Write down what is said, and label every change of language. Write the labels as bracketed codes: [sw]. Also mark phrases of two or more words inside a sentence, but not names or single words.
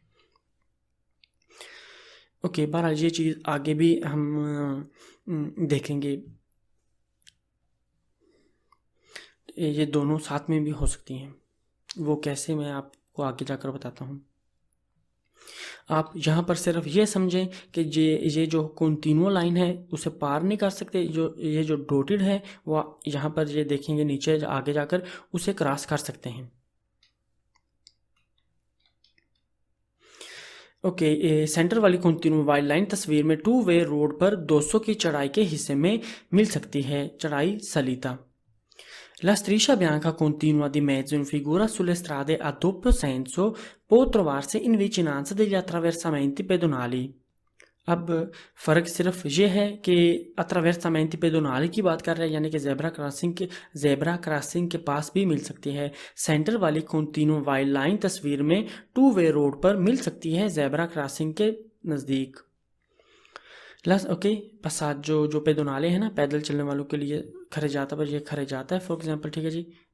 [hi] ओके बहरहाल ये चीज़ आगे भी हम देखेंगे ये दोनों साथ में भी हो सकती हैं वो कैसे मैं आपको आगे जाकर बताता हूँ आप यहाँ पर सिर्फ ये समझें कि ये जो [en] continue line [hi] है उसे पार नहीं कर सकते ये जो डॉटेड है वो यहाँ पर ये देखेंगे नीचे आगे जाकर उसे क्रॉस कर सकते हैं ओके सेंटर वाली [en] continue wide line [hi] तस्वीर में [en] two way road [hi] पर 200 की चढ़ाई के हिस्से में मिल सकती है चढ़ाई सलीता [it] La striscia bianca continua di mezzo in figura sulle strade a doppio senso può trovarsi in vicinanza degli attraversamenti pedonali. [hi] अब फ़र्क सिर्फ ये है कि [it] attraversamenti pedonali [hi] की बात कर रहे हैं यानी कि [en] zebra crossing [hi] के पास भी मिल सकती है सेंटर वाली [en] continue wide line [hi] तस्वीर में [en] two way road [hi] पर मिल सकती है [en] zebra crossing [hi] के नज़दीक ओके पसाद जो पेडोनाले हैं ना पैदल चलने वालों के लिए खरे जाता पर ये खरे जाता है [en] for example [hi] ठीक है जी